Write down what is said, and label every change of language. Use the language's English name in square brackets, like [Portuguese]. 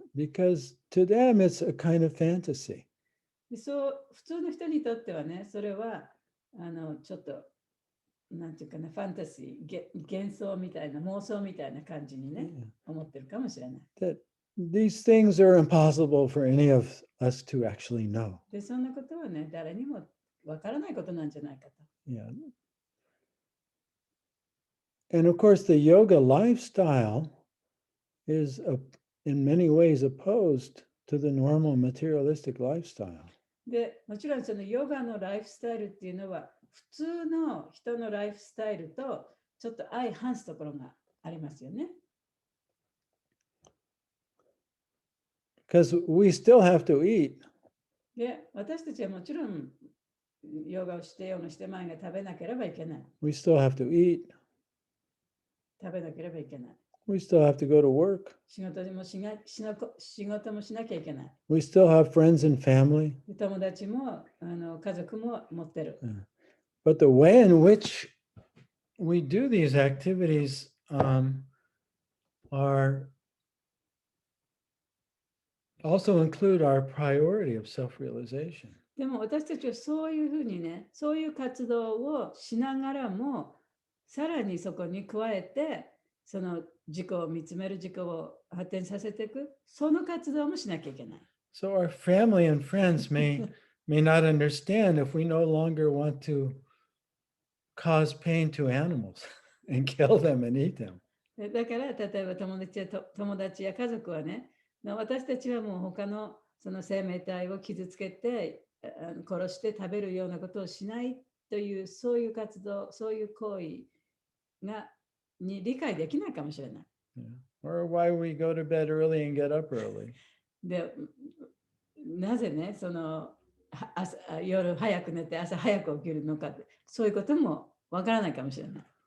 [English] Because to them it's a kind of fantasy. [Japanese] でそう普通の人にとってはね、それはちょっと、なんていうかな、ファンタジー、幻想みたいな、妄想みたいな感じにね、思ってるかもしれない。 [English] That these things are impossible for any of us to actually know. [Japanese] で、そんなことはね、誰にもわからないことなんじゃないかと。 [English] Yeah. And of course, the yoga lifestyle is in many ways opposed to the normal materialistic lifestyle. [Japanese] で、もちろんそのヨガのライフスタイルっていうのは、普通の人のライフスタイルとちょっと相反すところがありますよね。 [English] Because we still have to eat. [Japanese] で、私たちはもちろんヨガをしてようのしてまいが食べなければいけない。 [English] We still have to eat. [Japanese] 食べなければいけない。 [English] We still have to go to work. [Japanese] 仕事もしなきゃいけない。 [English] We still have friends and family. [Japanese] 友達も家族も持ってる。 [English] But the way in which we do these activities are also include our priority of self-realization. [Japanese] でも私たちはそういうふうにね、そういう活動をしながらも、さらにそこに加えて、その自己を見つめる、自己を発展させていく、その活動もしなきゃいけない。 [English] So our family and friends may not understand if we no longer want to cause pain to animals and kill them and eat them. [Japanese] だから、例えば友達や家族はね、私たちはもう他のその生命体を傷つけて、殺して食べるようなことをしないという、そういう活動、そういう行為に理解できないかもしれない。 [English] Or why we go to bed early and get up early. [Japanese] で、なぜね、その夜早く寝て朝早く起きるのか、そういうこともわからないかもしれない。